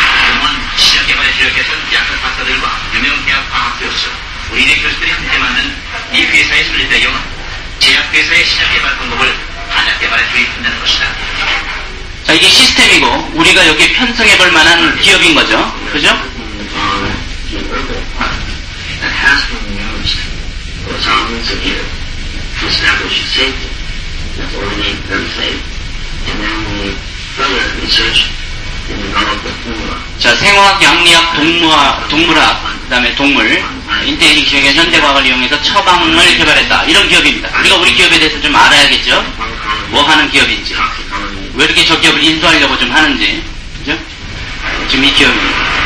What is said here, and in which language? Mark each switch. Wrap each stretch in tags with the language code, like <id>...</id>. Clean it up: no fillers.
<ko>그동안 시장 개발에 주력했던 약학 박사들과 유명 대학 과학 교수, 의대 교수들이 함께 만든 이 회사의 설립 배경은 제약회사의 시장 개발 방법을 한약 개발에 도입한다는 것이다. 자, 이게 시스템이고 우리가 여기에 편성해볼 만한 기업인 거죠. 그죠?</ko> <en>That has been used for thousands of years to establish safety. That's all we need, very safe. And then we further research and develop the formula.</en> <ko>자, 생화학, 양리학, 동물학, 그 다음에 동물, 인테리어 기술의 현대과학을 이용해서 처방을 개발했다. 이런 기업입니다. 우리가 우리 기업에 대해서 좀 알아야겠죠? 뭐 하는 기업인지. 왜 이렇게 저 기업을 인수하려고 좀 하는지. 그죠? 지금 이 기업입니다.</ko>